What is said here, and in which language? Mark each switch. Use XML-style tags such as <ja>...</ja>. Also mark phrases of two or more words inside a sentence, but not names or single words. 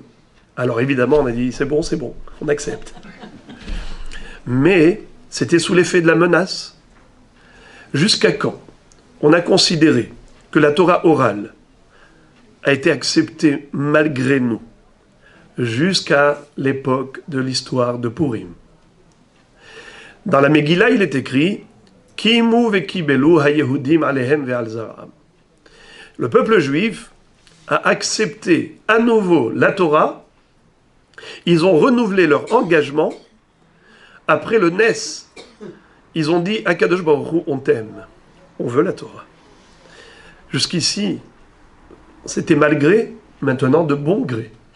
<fr>Alors évidemment, on a dit, c'est bon, on accepte. Mais c'était sous l'effet de la menace. Jusqu'à quand on a considéré que la Torah orale a été acceptée malgré nous, jusqu'à l'époque de l'histoire de Purim. Dans la Megillah, il est écrit</fr> <he>קימו וקיבלו היהודים עליהם ועל זרעם.</he> <fr>Le peuple juif a accepté à nouveau la Torah. Ils ont renouvelé leur engagement après le Nes. Ils ont dit</fr> <he>הקדוש ברוך הוא,</he> <fr>on t'aime, on veut la Torah. Jusqu'ici, c'était malgré, maintenant de bon gré.</fr>